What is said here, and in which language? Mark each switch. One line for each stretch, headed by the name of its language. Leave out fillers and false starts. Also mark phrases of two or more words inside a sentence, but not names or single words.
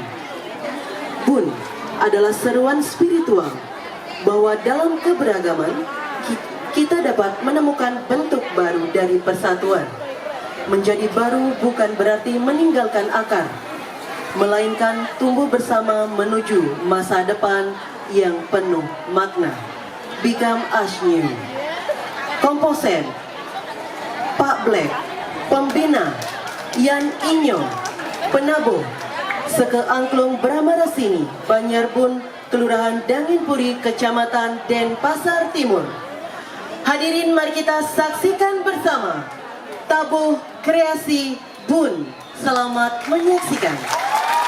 Indonesian: Bun adalah seruan spiritual bahwa dalam keberagaman kita dapat menemukan bentuk baru dari persatuan. Menjadi baru bukan berarti meninggalkan akar, melainkan tumbuh bersama menuju masa depan yang penuh makna.
English: Become as new.
Indonesian: Komposer Pak Black, pembina Yan Inyo, penabuh Seke Angklung Bramarasini, Banjarbun, Kelurahan Danginpuri, Kecamatan Denpasar Timur. Hadirin, mari kita saksikan bersama Tabuh Kreasi Bun. Selamat menyaksikan.